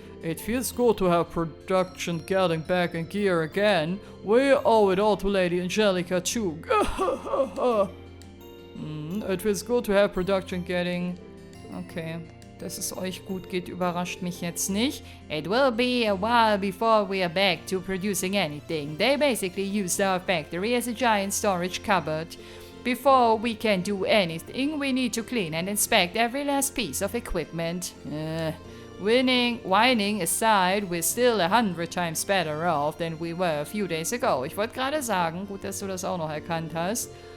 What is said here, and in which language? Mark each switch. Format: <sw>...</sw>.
<en>It feels good to have production getting back in gear again. We owe it all to Lady Angelica too. It feels good to have production getting...</en> <de>Okay, dass es euch gut geht, überrascht mich jetzt nicht.</de> <en>It will be a while before we are back to producing anything. They basically used our factory as a giant storage cupboard. Before we can do anything, we need to clean and inspect every last piece of equipment. Whining aside, we're still 100 times better off than we were a few days ago.</en> <de>Ich wollte gerade sagen, gut, dass du das auch noch erkannt hast.</de>